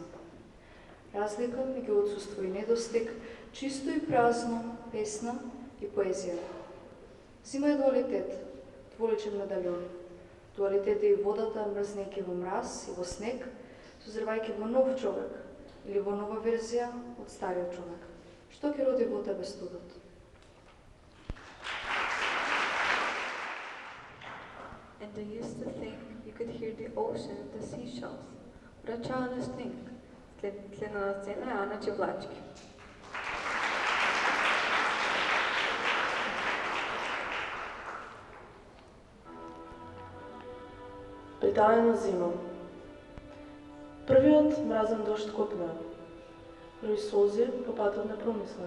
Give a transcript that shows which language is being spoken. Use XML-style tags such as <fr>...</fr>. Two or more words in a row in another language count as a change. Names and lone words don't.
<mk>Разлика меѓу отсуство и недостиг, чисто и празно, песна и поезија. Зима е дуалитет, дволичен медальон. Дуалитет е и водата, мрзнејќи во мраз и во снег, созревајќи во нов човек или во нова верзија од стариот човек. Што ќе роди во тебе студот?</mk> <en>And I used to think you could hear the ocean and the seashells. What a childish thing.</en> <mk>Следна сцена е Ана Чевлачки. Притаена зима. Првиот мразен дожд копна. Први солзи по патот непромислен.</mk>